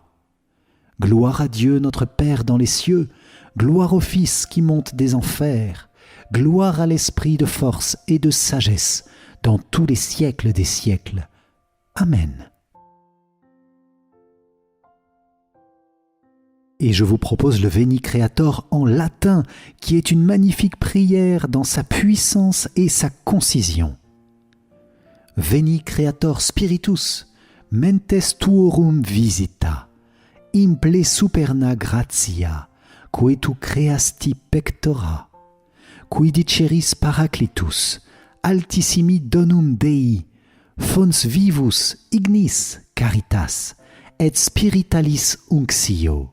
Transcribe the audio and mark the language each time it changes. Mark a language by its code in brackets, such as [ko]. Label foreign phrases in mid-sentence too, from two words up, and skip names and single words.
[fr] Gloire à Dieu notre Père dans les cieux, gloire au Fils qui monte des enfers, gloire à l'Esprit de force et de sagesse dans tous les siècles des siècles. Amen. Et je vous propose le Veni Creator en latin, qui est une magnifique prière dans sa puissance et sa concision. [la] Veni Creator Spiritus, mentes tuorum visita, imple superna gratia, que tu creasti pectora, qui diceris Paraclitus, altissimi donum Dei, fons vivus ignis caritas, et spiritalis unctio.